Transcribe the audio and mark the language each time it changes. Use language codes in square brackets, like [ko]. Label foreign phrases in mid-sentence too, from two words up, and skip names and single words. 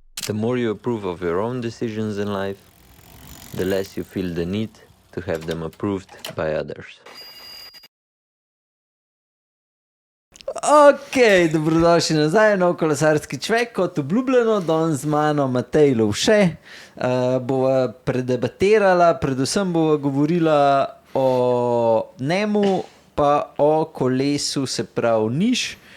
[en] The more you approve of your own decisions in life, the less you feel the need to have them approved by others. [sl] Ok, dobrodošli nazaj na Kolesarski čvek, kot obljubljeno, danes z mano Matej Lovše. Bova predebatirala, predvsem bova govorila o njemu, pa o kolesu, se pravi Niš.